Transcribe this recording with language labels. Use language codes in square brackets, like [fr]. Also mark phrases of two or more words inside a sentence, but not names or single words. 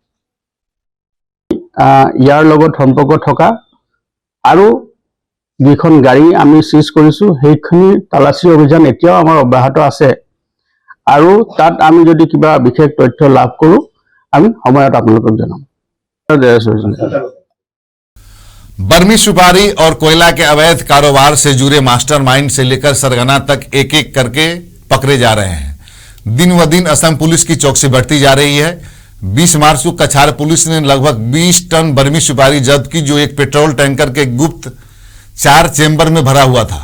[as] ইয়াৰ লগত সম্পৰ্ক থকা আৰু যিখন গাড়ী আমি সিজ কৰিছো সেইখিনি তালাচী অভিযান এতিয়াও আমাৰ অব্যাহত আছে আৰু তাত আমি যদি কিবা বিশেষ তথ্য লাভ কৰো আমি সময়ত আপোনালোকক জনাম। [hi] बर्मी सुपारी और कोयला के अवैध कारोबार से जुड़े मास्टरमाइंड से लेकर सरगना तक एक एक करके पकड़े जा रहे हैं। दिन व दिन असम पुलिस की चौकसी बढ़ती जा रही है। 20 मार्च को कछार पुलिस ने लगभग 20 टन बर्मी सुपारी जब्त की, जो एक पेट्रोल टैंकर के गुप्त 4 चेंबर में भरा हुआ था।